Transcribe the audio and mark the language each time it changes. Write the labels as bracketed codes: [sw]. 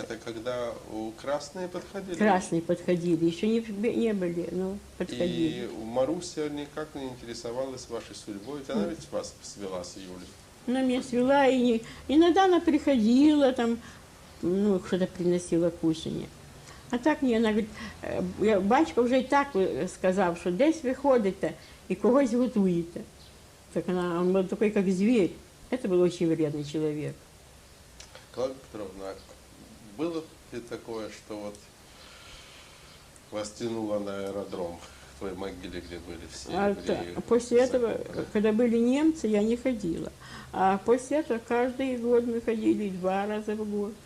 [ru] Это когда красные подходили? Красные подходили, еще не были, но подходили. И Маруся никак не интересовалась вашей судьбой, ведь она ведь вас свела с Юлей. Она меня свела, и иногда она приходила, там, ну, что-то приносила кушанье. А так [uk] ні, вона говорить, батько вже і так сказав, що десь ви ходите і когось готуєте. [ru] Так он был такой, как зверь. Это был очень вредный человек. Клавдия Петровна, было ли такое, что вот вас тянуло на аэродром, к той могиле, где были все евреи? После этого, когда были немцы, я не ходила. А после этого каждый год мы ходили 2 раза в год.